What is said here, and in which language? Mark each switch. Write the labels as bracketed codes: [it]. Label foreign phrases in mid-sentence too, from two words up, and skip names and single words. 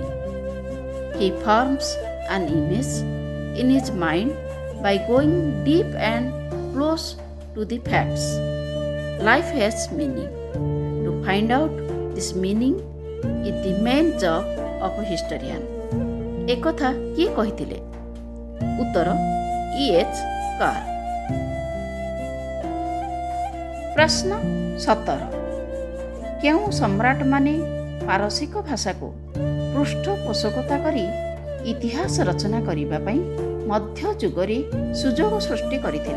[en] He forms an image in his mind by going deep and close to the facts. Life has meaning. To find out this meaning is the main job of a historian. [or] ଏକଥା କିଏ କହିଥିଲେ? ଉତ୍ତର E.H. କାର। ପ୍ରଶ୍ନ 17 କେଉଁ ସମ୍ରାଟ ମାନେ ପାରସିକ ଭାଷା କୁ ପୃଷ୍ଠପୋଷକତା କରି ଇତିହାସ ରଚନା କରିବା ପାଇଁ ମଧ୍ୟ ଯୁଗରେ ସୁଯୋଗ ସୃଷ୍ଟି କରିଥିଲେ?